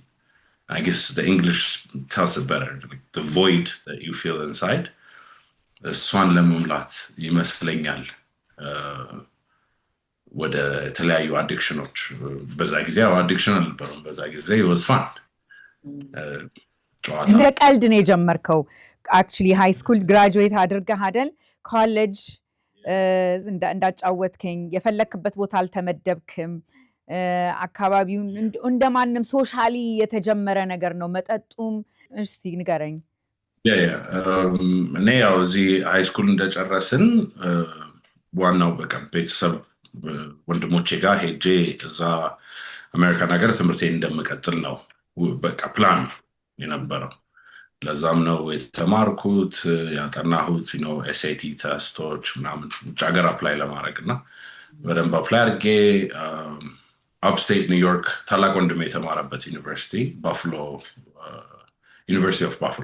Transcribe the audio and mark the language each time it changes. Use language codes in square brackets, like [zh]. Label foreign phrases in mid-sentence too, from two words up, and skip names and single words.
[en] I guess the English tells it better, like the void that you feel inside. [am] እሷን ለመሙላት ይመስለኛል ወደ ተለያዩ አዲክሽኖች በዛ ጊዜ አዲክሽን አልነበረም በዛ ጊዜ [en] was fun [am] እንደ ቀልድ ነው የጀመርከው [en] actually high school graduate [am] አድርገህ አይደል college እንዳጫወትከኝ የፈለክበት ቦታ አልተመደብክም አካባቢውን እንደማንም ሶሻሊ የተጀመረ ነገር ነው መጠጡም እስቲ ንገረኝ እኔ ያው እዚህ [en] high school [am] እንደጨረስን ዋናው በቃ ቤተሰብ ወንድሞቼ ጋር ሄጄ እዛ አሜሪካን ሀገር ትምህርቴን እንደምቀጥል ነው በቃ ፕላን የነበረው ለዛም ነው የተማርኩት ያጠናሁት SAT ቴስቶች ምናምን ውጭ ሀገር አፕላይ ለማድረግና በደንብ አፕላይ አድርጌ upstate New York ታላቅ ወንድሜ የተማረበት ዩኒቨርሲቲ ባፍሎ ዩኒቨርሲቲ ኦፍ ባፍሎ